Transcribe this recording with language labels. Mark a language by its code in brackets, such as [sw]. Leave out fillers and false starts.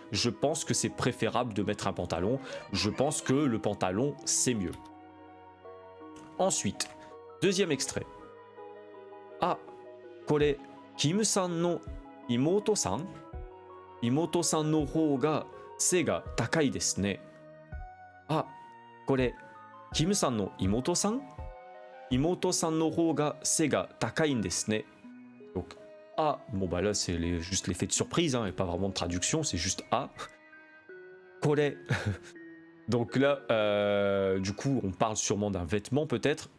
[fr] Je pense que c'est préférable de mettre un pantalon. Je pense que le pantalon c'est mieux. Ensuite, deuxième extrait. [ja] Ah, kore Kim-san no imoto-san? Imoto-san no hou ga 背が高いですね。あ、これ、キムさんの妹さん？妹さんの方が背が高いんですね。 [fr] Donc, ah, bon bah là c'est juste l'effet de surprise, et pas vraiment de traduction, c'est juste ah. kore. Donc là, du coup, on parle sûrement d'un vêtement peut-être.